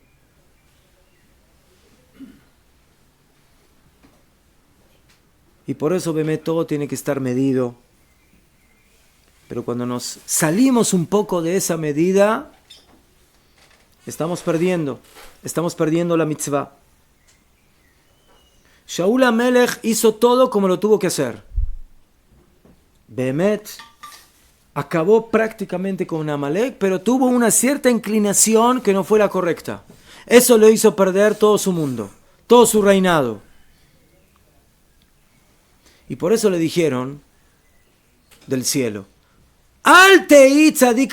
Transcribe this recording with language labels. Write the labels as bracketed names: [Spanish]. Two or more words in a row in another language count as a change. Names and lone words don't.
[Spanish] Y por eso, Bemé, todo tiene que estar medido. Pero cuando nos salimos un poco de esa medida, estamos perdiendo la mitzvah. Shaul HaMelech hizo todo como lo tuvo que hacer. Behemet acabó prácticamente con Amalek, pero tuvo una cierta inclinación que no fue la correcta. Eso le hizo perder todo su mundo, todo su reinado. Y por eso le dijeron del cielo, [Hebrew] אל תהי צדיק.